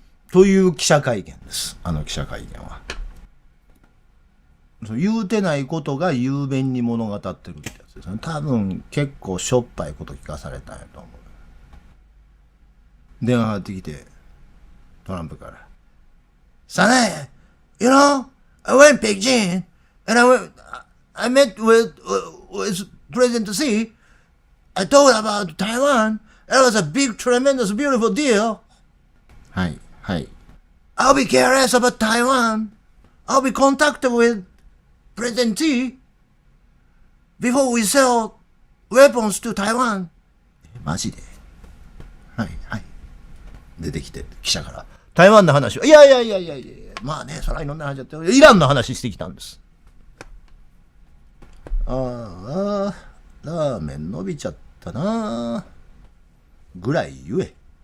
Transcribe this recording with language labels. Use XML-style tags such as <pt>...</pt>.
<ja>という記者会見です。記者会見は。言うてないことが雄弁に物語ってるってやつですね。多分結構しょっぱいこと聞かされたんやと思う。電話がかかってきて、トランプから。</ja> <en>早苗, you know, I went Beijing and I met with President Xi. I told about Taiwan. It was a big, tremendous, beautiful deal.</en> <ja>はい。</ja> <en>I'll be curious about Taiwan. I'll be contacted with President Xi before we sell weapons to Taiwan.</en> <ja>マジで？はい。出てきて、記者から。台湾の話は、いや、まあね、そらいろんな話だって、イランの話してきたんです。ラーメン伸びちゃったなぐらい言え。</ja>